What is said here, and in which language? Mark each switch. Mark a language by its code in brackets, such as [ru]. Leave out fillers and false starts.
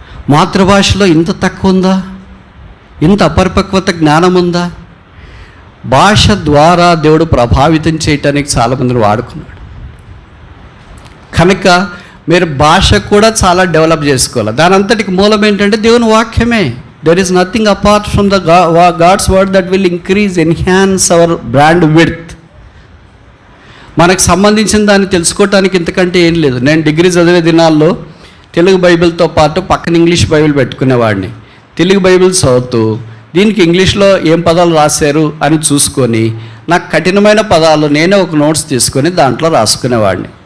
[te] మాతృభాషలో ఇంత తక్కువ ఉందా? ఇంత అపరిపక్వత జ్ఞానం ఉందా? భాష ద్వారా దేవుడు ప్రభావితం చేయటానికి చాలామందిని వాడుకున్నాడు. కనుక మీరు భాష కూడా చాలా డెవలప్ చేసుకోవాలి. దాని అంతటికి మూలం ఏంటంటే దేవుని వాక్యమే. [en] There is nothing apart from the God's word that will enhance our brand width. [te] మనకు సంబంధించిన దాన్ని తెలుసుకోవటానికి ఇంతకంటే ఏం లేదు. నేను డిగ్రీ చదివే దినాల్లో తెలుగు బైబిల్తో పాటు పక్కన ఇంగ్లీష్ బైబిల్ పెట్టుకునేవాడిని. తెలుగు బైబిల్ చదువుతూ దీనికి ఇంగ్లీష్లో ఏం పదాలు రాశారు అని చూసుకొని నాకు కఠినమైన పదాలు నేనే ఒక నోట్స్ తీసుకొని దాంట్లో రాసుకునేవాడిని.